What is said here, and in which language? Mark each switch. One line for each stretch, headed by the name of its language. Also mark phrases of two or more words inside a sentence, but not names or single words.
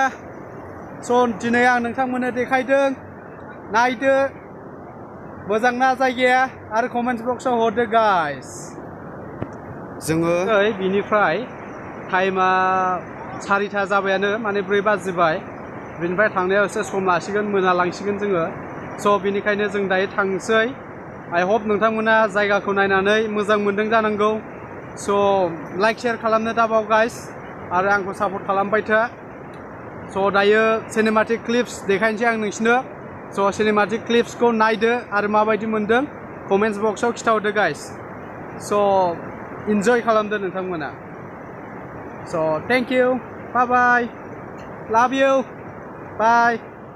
Bodo: स' दिनै आं नोंथांमोननो देखायदों. नायदो मोजांना जायगाया आरो
English: comment box
Bodo: हरदो guys. जोङो बिनिफ्राय टाइमा 4टा जाबायानो, माने 4 बाजिबाय. बिनिफ्राय थांनायाव एसे सम लासिगोन, मोनालांसिगोन जोङो. स' बिनिखायनो जों दायो थांसै.
English: I hope नोंथांमोना जायगाखौ नायनानै मोजां मोनदों जानांगौ.
Bodo: स'
English: like share
Bodo: खालामनो दाबाव guys आरो आंखौ सापर्ट खालामबाय था. स' दायो
English: cinematic clips
Bodo: देखायनोसै आं नोंसिनो. स'
English: cinematic clips
Bodo: नायदो आरो माबायदि मोनदों
English: comments box
Bodo: खिथाहरदो guys. स' इन्जय खालामदो नोंथांमोना.
English: स' thank you, bye bye, love you, bye.